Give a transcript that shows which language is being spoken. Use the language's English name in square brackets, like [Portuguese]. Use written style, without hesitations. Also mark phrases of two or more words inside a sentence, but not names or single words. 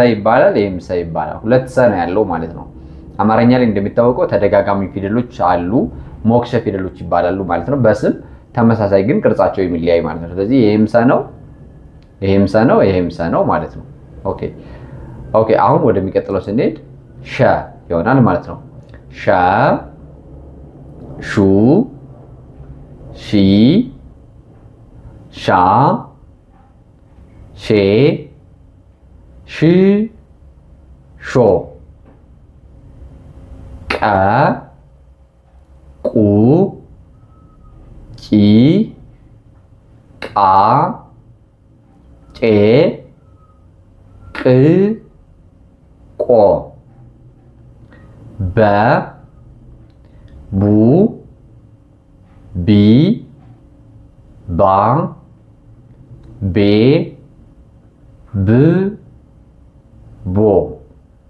[Amharic] ይባላል፣ ይሄም ሰ ይባላል። ሁለት ሰ ነው ያለው ማለት ነው። አማርኛ ላይ እንደሚታወቀው ተደጋጋሚ ፊደሎች አሉ፣ ሞክሸ ፊደሎች ይባላሉ ማለት ነው። በስም ተመሳሳይ ግን ቅርጻቸው የሚለያይ ማለት ነው። ስለዚህ ይሄም ሰ ነው፣ ይሄም ሰ ነው፣ ይሄም ሰ ነው ማለት ነው። ኦኬ አሁን ወደሚቀጥለው ስንሄድ ሸ ይሆናል ማለት ነው። ሸ ሹ ሺ ሻ ሼ ሽ ሾ ቀ ቁ ቂ ቃ ጬ ቅ ቆ በ ቡ ቢ ባ ቤ ብ ቦ